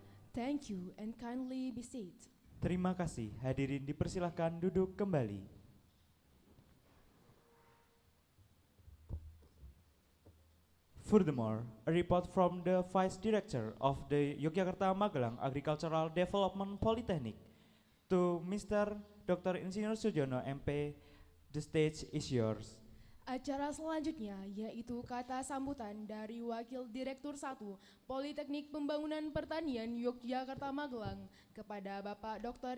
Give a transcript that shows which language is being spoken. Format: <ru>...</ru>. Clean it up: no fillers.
<en>Thank you and kindly be seated.</en> <id>Terima kasih, hadirin dipersilahkan duduk kembali.</id> <en>Furthermore, a report from the Vice Director of the Yogyakarta Magelang Agricultural Development Polytechnic to Mr. Dr. Insinyur Sujono MP, the stage is yours.</en> <id>Acara selanjutnya yaitu kata sambutan dari Wakil Direktur 1 Politeknik Pembangunan Pertanian Yogyakarta Magelang kepada Bapak Dr.</id>